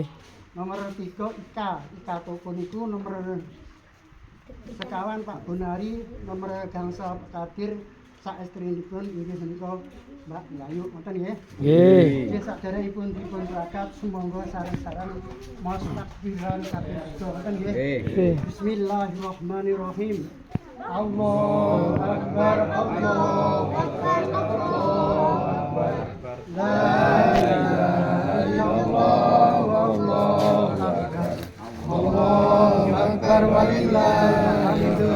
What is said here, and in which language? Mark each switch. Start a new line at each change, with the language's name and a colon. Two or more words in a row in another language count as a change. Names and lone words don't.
Javanese: Nomor 3 Ika Toko niku nomor sekawan Pak Bonari, nomor gangsa Kadir sak estrinipun inggih menika Mbak Yayu ngoten nggih. Nggih. Nggih saderengipun dipun berangkat sumangga sareng-sareng maos takbiran kaping 3 ngoten nggih.
Arabic: بسم الله الرحمن الرحيم. الله أكبر، الله أكبر، الله أكبر. لا إله إلا الله، الله أكبر. الله أكبر ولله الحمد.